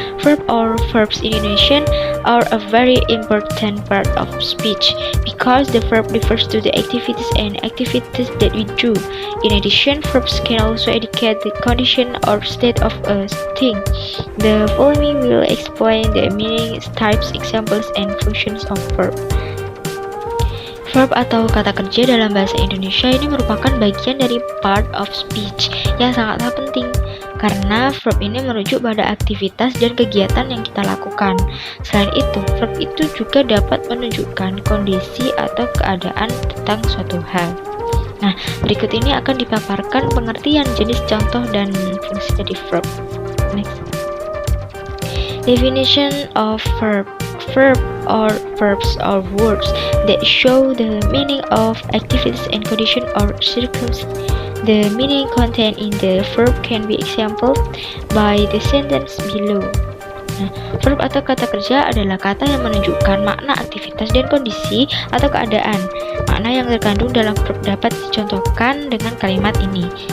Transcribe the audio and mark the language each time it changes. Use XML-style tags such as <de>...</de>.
<en>Verb or verbs in Indonesian are a very important part of speech because the verb refers to the activities that we do. In addition, verbs can also indicate the condition or state of a thing. The following will explain the meaning, types, examples, and functions of verb.</en> <id>Verb atau kata kerja dalam bahasa Indonesia ini merupakan bagian dari part of speech yang sangatlah penting karena verb ini merujuk pada aktivitas dan kegiatan yang kita lakukan. Selain itu, verb itu juga dapat menunjukkan kondisi atau keadaan tentang suatu hal. Nah, berikut ini akan dipaparkan pengertian jenis contoh dan fungsi dari verb.</id> <en>Next. Definition of verb. Verb or verbs are words that show the meaning of activities and condition or circumstance. The meaning contained in the verb can be exampled by the sentence below.</en> <id>Nah, verb atau kata kerja adalah kata yang menunjukkan makna aktivitas dan kondisi atau keadaan. Makna yang terkandung dalam verb dapat dicontohkan dengan kalimat ini.</id>